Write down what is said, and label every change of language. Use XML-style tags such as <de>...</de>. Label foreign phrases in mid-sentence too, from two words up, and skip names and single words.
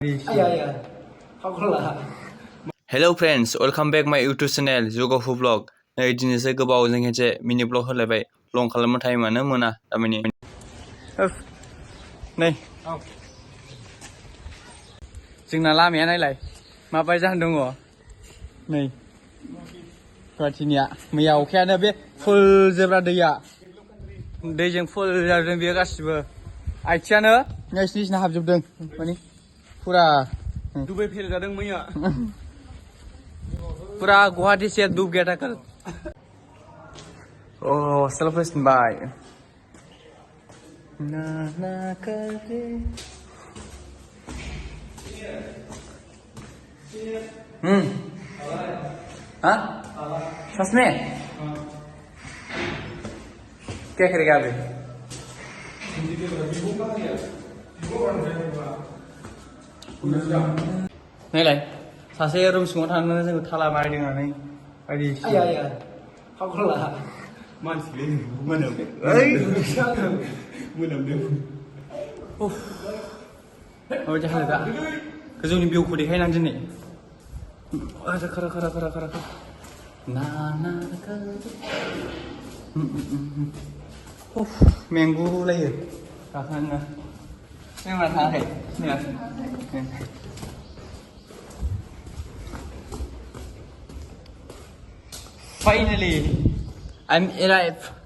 <en>Hello friends, welcome back my YouTube channel Jwogapu vlog.</en> <brx>नै दिनैसो गोबाव जों खेनसे मिनि ब्लग होलायबाय लं खालामनो टाइमानो मोना दामानि नै जोंना लामाया नायलाय माबाय जान दङ नै गुवाहाटीनिया मैया अखायानो बे फुल जेब्रा दैजों फुल जाजोबदों बेयो गासिबो आइथिंआनो नोंसिना हाबजोबदों माने फुरा दुबाइ फेल जादों मैया</brx> <hi>पूरा गुवाहाटी से डूब गया था कल।</hi> <brx>ओह हॉस्टल फैफिनबाय</brx> <hi>ना ना करके हाँ सच में क्या करेगा अभी</hi> <brx>नायलाय सासे रुम सिङाव थांनानै जोङो थाला मारिनानै बायदिसिना फाग्ला मानसिलै मोनामदों माबायदि हालोदा गोजौनि भिउखौ देखायनानै दिनै खारा ना ना मेंगुलायो गाखोनो जोंना थाङाखै</brx> <en>Finally, I'm alive.</en>